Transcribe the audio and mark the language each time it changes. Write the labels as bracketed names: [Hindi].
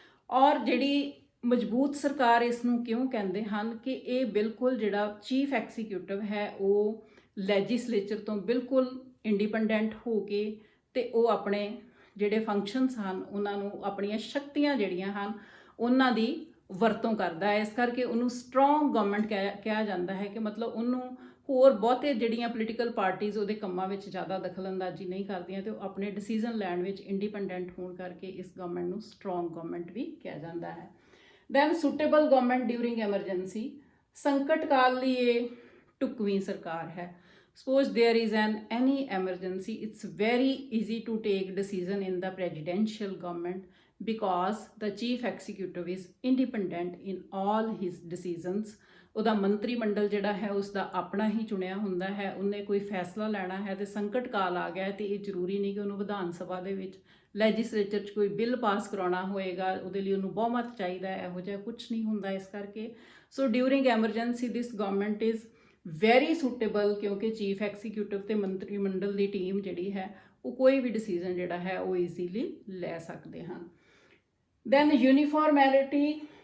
[Punjabi] ਔਰ ਜਿਹੜੀ ਮਜ਼ਬੂਤ ਸਰਕਾਰ ਇਸ ਨੂੰ ਕਿਉਂ ਕਹਿੰਦੇ ਹਨ ਕਿ ਇਹ ਬਿਲਕੁਲ ਜਿਹੜਾ ਚੀਫ ਐਗਜ਼ੀਕਿਊਟਿਵ ਹੈ ਉਹ ਲੈਜਿਸਲੇਚਰ ਤੋਂ ਬਿਲਕੁਲ ਇੰਡੀਪੈਂਡੈਂਟ ਹੋ ਕੇ ਤੇ ਉਹ ਆਪਣੇ ਜਿਹੜੇ ਫੰਕਸ਼ਨਸ ਹਨ ਉਹਨਾਂ ਨੂੰ, ਆਪਣੀਆਂ ਸ਼ਕਤੀਆਂ ਜਿਹੜੀਆਂ ਹਨ ਉਹਨਾਂ ਦੀ ਵਰਤੋਂ ਕਰਦਾ ਹੈ। ਇਸ ਕਰਕੇ ਉਹਨੂੰ ਸਟਰੋਂਗ ਗਵਰਨਮੈਂਟ ਕਿਹਾ ਜਾਂਦਾ ਹੈ ਕਿ ਮਤਲਬ ਉਹਨੂੰ ਹੋਰ ਬਹੁਤੇ ਜਿਹੜੀਆਂ ਪੋਲੀਟੀਕਲ ਪਾਰਟੀਜ਼ ਉਹਦੇ ਕੰਮਾਂ ਵਿੱਚ ਜ਼ਿਆਦਾ ਦਖਲਅੰਦਾਜ਼ੀ ਨਹੀਂ ਕਰਦੀਆਂ ਤੇ ਉਹ ਆਪਣੇ ਡਿਸੀਜ਼ਨ ਲੈਣ ਵਿੱਚ ਇੰਡੀਪੈਂਡੈਂਟ ਹੋਣ ਕਰਕੇ ਇਸ ਗਵਰਨਮੈਂਟ ਨੂੰ ਸਟਰੋਂਗ ਗਵਰਨਮੈਂਟ ਵੀ ਕਿਹਾ ਜਾਂਦਾ ਹੈ। [English] Then suitable government during emergency. [Punjabi] ਸੰਕਟ ਕਾਲ ਲਈ ਇਹ ਢੁਕਵੀਂ ਸਰਕਾਰ ਹੈ। [English] Suppose there is any emergency, it's very easy to take decision in the presidential government because the chief executive is independent in all his decisions. [Punjabi] ਉਹਦਾ ਮੰਤਰੀ ਮੰਡਲ ਜਿਹੜਾ ਹੈ ਉਸ ਦਾ ਆਪਣਾ ਹੀ ਚੁਣਿਆ ਹੁੰਦਾ ਹੈ। ਉਹਨੇ ਕੋਈ ਫੈਸਲਾ ਲੈਣਾ ਹੈ ਤੇ ਸੰਕਟ ਕਾਲ ਆ ਗਿਆ ਤੇ ਇਹ ਜ਼ਰੂਰੀ ਨਹੀਂ ਕਿ ਉਹਨੂੰ ਵਿਧਾਨ ਸਭਾ ਦੇ ਵਿੱਚ ਲੈਜਿਸਲੇਚਰ 'ਚ ਕੋਈ ਬਿੱਲ ਪਾਸ ਕਰਾਉਣਾ ਹੋਏਗਾ, ਉਹਦੇ ਲਈ ਉਹਨੂੰ ਬਹੁਮਤ ਚਾਹੀਦਾ ਹੈ, ਇਹੋ ਜਿਹਾ ਕੁਝ ਨਹੀਂ ਹੁੰਦਾ। ਇਸ ਕਰਕੇ [English] so during emergency this government is very suitable, [Punjabi] ਕਿਉਂਕਿ ਚੀਫ ਐਗਜ਼ੀਕਿਊਟਿਵ ਤੇ ਮੰਤਰੀ ਮੰਡਲ ਦੀ ਟੀਮ ਜਿਹੜੀ ਹੈ ਉਹ ਕੋਈ ਵੀ ਡਿਸੀਜ਼ਨ ਜਿਹੜਾ ਹੈ ਉਹ ਈਜ਼ੀਲੀ ਲੈ ਸਕਦੇ ਹਨ। ਦੈਨ ਯੂਨੀਫਾਰਮੈਲਿਟੀ